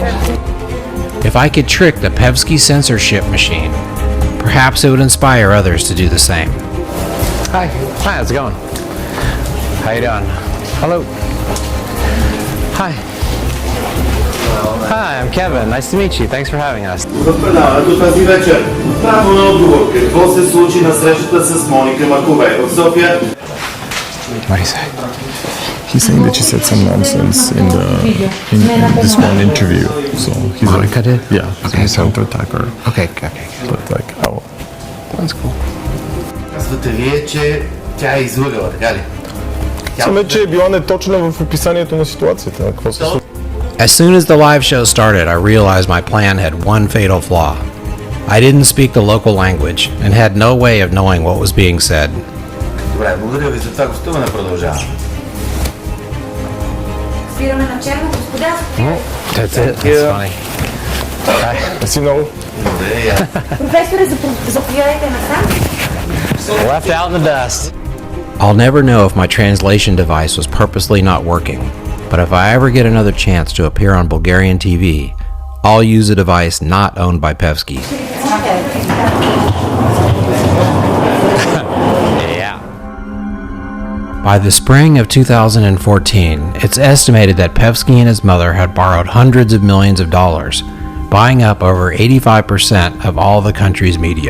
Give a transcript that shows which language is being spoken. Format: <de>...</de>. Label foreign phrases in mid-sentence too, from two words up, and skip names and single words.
<en>If I could trick the Pevsky censorship machine, perhaps it would inspire others to do the same. Hi, how's it going? How you doing? Hello. Hi. Hi, I'm Kevin. Nice to meet you. Thanks for having us.</en> <bg>Тази вечер право на отговор какво се случи на срещата с Моника Маковей в София.</bg> <en>What do you say? He's saying that she said some nonsense in this one interview. So he's Monica did? Yeah. Okay, he's trying to attack her. Okay. But like, oh. That's cool.</en> <bg>Казвате вие, че тя е излъгала, така ли? Саме, че е била неточна в описанието на ситуацията. Какво се случва?</bg> <en>As soon as the live show started, I realized my plan had one fatal flaw. I didn't speak the local language and had no way of knowing what was being said.</en> <bg>Добре, благодаря ви за това гостуване, продължаваме. Спираме на черно, господа.</bg> <en>That's it. That's funny.</en> <bg>Си много. Професоре, заповядайте насам.</bg> <en>Left out in the dust. I'll never know if my translation device was purposely not working, but if I ever get another chance to appear on Bulgarian TV, I'll use a device not owned by Pevsky. By the spring of 2014, it's estimated that Pevsky and his mother had borrowed hundreds of millions of dollars, buying up over 85% of all the country's media.</en>